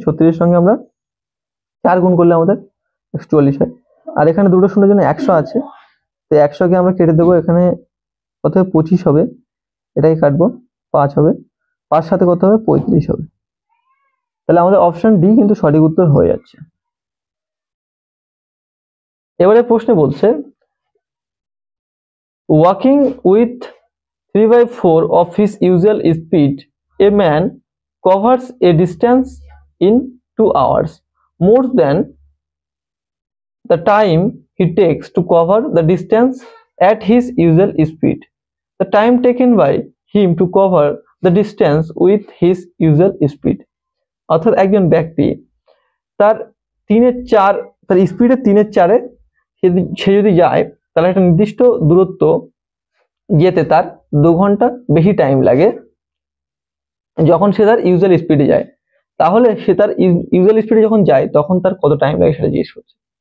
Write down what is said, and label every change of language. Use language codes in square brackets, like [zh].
[bn] 36 এর সঙ্গে আমরা 4 গুণ করলে আমাদের 144 হয়। আর এখানে দুটো শূন্যের জন্য 100 আছে, তো 100 কে আমরা কেটে দেবো, এখানে কত হবে? 25 হবে, এটাই কাটবো, 5 হবে, 5 সাথে কত হবে? 35 হবে। তাহলে আমাদের অপশন ডি কিন্তু সঠিক উত্তর হয়ে যাচ্ছে। [en] এবারে প্রশ্নে বলছে walking with 3/4 of his usual speed, a man covers a distance in 2 hours, more than the time he takes to cover the distance at his usual speed. The time taken by him to cover the distance with his usual speed. [bn] অর্থাৎ একজন ব্যক্তি তার 3/4 তার স্পিডে 3/4 সে যদি যায় তাহলে একটা নির্দিষ্ট দূরত্ব যেতে তার 2 ঘন্টা বেশি টাইম লাগে যখন সে তার ইউজুয়াল স্পিডে যায়। তাহলে সে তার ইউজুয়াল স্পিডে যখন যায় তখন তার কত টাইম লাগে সেটা জিজ্ঞেস করছে।